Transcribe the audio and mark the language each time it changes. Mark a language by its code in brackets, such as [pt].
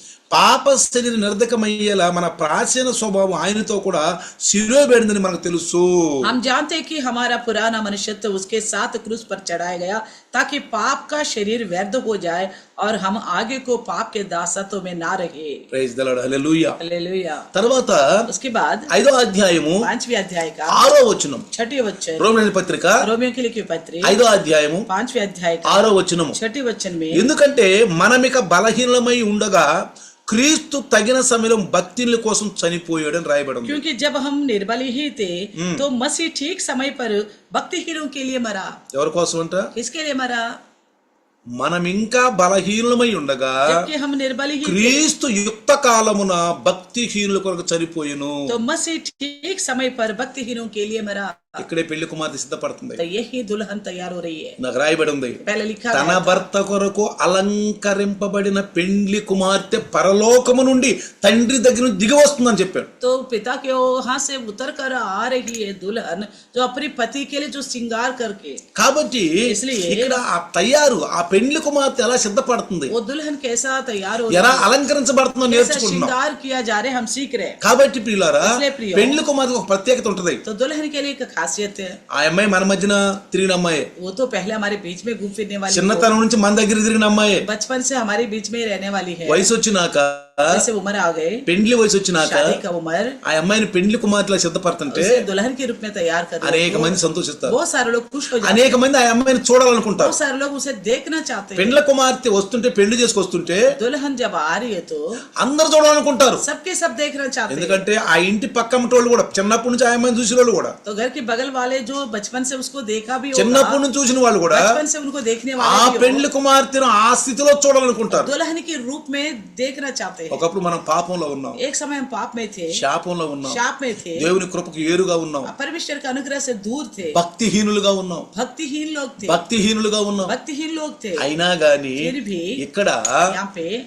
[te] పాప శరీర నిర్ధకమయ్యేలా మన ప్రాచీన స్వభావం ఆయనతో కూడా శిరోబెడిందని మనకు తెలుసు. [hi] हम जानते हैं कि हमारा पुराना मनुष्यत्व उसके साथ क्रूस पर चढ़ाया गया ताकि पाप का शरीर व्यर्थ हो जाए और हम आगे को पाप के दासत्व में ना रहे. [en] Praise the Lord, hallelujah. [hi] Hallelujah. [te] తర్వాత [hi] उसके बाद [te] 5వ అధ్యాయము [hi] 5वें अध्याय का [te] 6వ వచనం, [hi] 6वें वचन, [te] రోమీయుల పత్రిక [hi] रोमियो की लिखी पत्री [te] 5వ అధ్యాయము [hi] 5वें अध्याय का [te] 6వ వచనము. [hi] 6वें वचन में, [te] ఎందుకంటే మనమిక బలహీనమై ఉండగా క్రీస్తు తగిన సమయంలో భక్తుల కోసం చనిపోయాడని రాయబడి ఉంది. [hi] क्योंकि जब हम निर्बल ही थे तो मसीह ठीक समय पर भक्तिहीनों के लिए मरा. [te] ఎవరి కోసం అంట? [hi] किसके लिए मरा? [te] మనం ఇంకా బలహీనమై ఉండగా [hi] जबकि हम निर्बल ही थे [te] క్రీస్తు యుక్త కాలమున భక్తిహీనుల కొరకు చనిపోయెను. [hi] तो मसीह ठीक समय पर भक्तिहीनों के लिए मरा. [te] ఇక్కడే పెళ్లి కుమార్తె సిద్ధపడుతుంది. [hi] तो यही दुल्हन तैयार हो रही है. [te] నాకు రాయబడి ఉంది, [hi] पहले लिखा [te] తన [hi] गया था, [te] భర్త కొరకు అలంకరింపబడిన పెండ్లి కుమార్తె పరలోకము నుండి తండ్రి దగ్గర నుంచి దిగి వస్తుందని చెప్పాడు. [hi] तो पिता के वहां से उतर कर आ रही है दुल्हन जो अपने पति के लिए जो श्रृंगार करके. [te] కాబట్టి [hi] इसलिए [te] ఇక్కడ ఆ తయారు ఆ పెండ్లి కుమార్తె ఎలా సిద్ధపడుతుంది, [hi] वो दुल्हन कैसा तैयार हो [te] ఎలా [hi] रही है, [te] అలంకరించబడుతుందో [hi] कैसा [te] నేర్చుకుంటున్నాం. [hi] श्रृंगार किया जा रहे हैं, हम सीख रहे हैं. [te] కాబట్టి ప్రియులారా, [hi] इसलिए प्रियो, [te] పెండ్లి కుమార్తెకు ఒక ప్రత్యేకత ఉంటది. [hi] तो दुल्हन के लिए एक खासियत है. [te] ఆ అమ్మాయి మన మధ్యన తిరిగిన అమ్మాయి, [hi] वो तो पहले हमारे बीच में घूम फिरने वाली, [te] చిన్నతనం నుంచి మన దగ్గర తిరిగిన అమ్మాయి, [hi] बचपन से हमारे बीच में रहने वाली है. [te] వయసు వచ్చినాక [hi] जैसे उम्र आ गए, [te] పెండ్లి వయసు వచ్చినాక [hi] शादी का उम्र, [te] ఆ అమ్మాయిని పెండ్లి కుమార్తెలా సిద్ధపడుతుంటే [hi] उसे दुल्हन के रूप में तैयार कर [te] అనేక [hi] दो. [te] మంది సంతోషిస్తారు. [hi] बहुत सारे लोग खुश हो जाते हैं, [te] అనేక మంది ఆ అమ్మాయిని చూడాలనుకుంటారు. [hi] बहुत सारे लोग उसे देखना चाहते हैं. [te] పెండ్ల కుమార్తె వస్తుంటే పెళ్లి చేసుకొస్తుంటే [hi] दुल्हन जब आ रही है तो [te] అందరు చూడాలనుకుంటారు. [hi] सबके सब देखना चाहते हैं. [te] ఎందుకంటే ఆ ఇంటి పక్కన వాళ్ళు కూడా చిన్నప్పటి నుంచి ఆ అమ్మాయిని చూసిన వాళ్ళు కూడా, [hi] तो घर के बगल वाले जो बचपन से उसको देखा भी [te] చిన్నప్పటి [hi] होगा, [te] నుంచి చూసిన వాళ్ళు కూడా [hi] बचपन से उनको देखने [te] ఆ [hi] वाले भी [te] పెండ్లి కుమార్తెను ఆ స్థితిలో చూడాలనుకుంటారు. [hi] होगा, दुल्हन के रूप में देखना चाहते हैं. [te] ఒకప్పుడు మనం పాపంలో ఉన్నాం, [hi] एक समय हम पाप में थे, [te] శాపంలో ఉన్నాం, [hi] शाप में थे, [te] దేవుని కృపకు ఏరుగా ఉన్నాం, [hi] परमेश्वर के अनुग्रह से दूर थे, [te] భక్తిహీనులుగా ఉన్నాం, [hi] भक्तिहीन लोग थे, [te] భక్తిహీనులుగా ఉన్నాం. [hi] भक्तिहीन लोग थे. [te] అయినా గాని [hi] फिर भी [te] ఇక్కడ [hi] यहाँ पे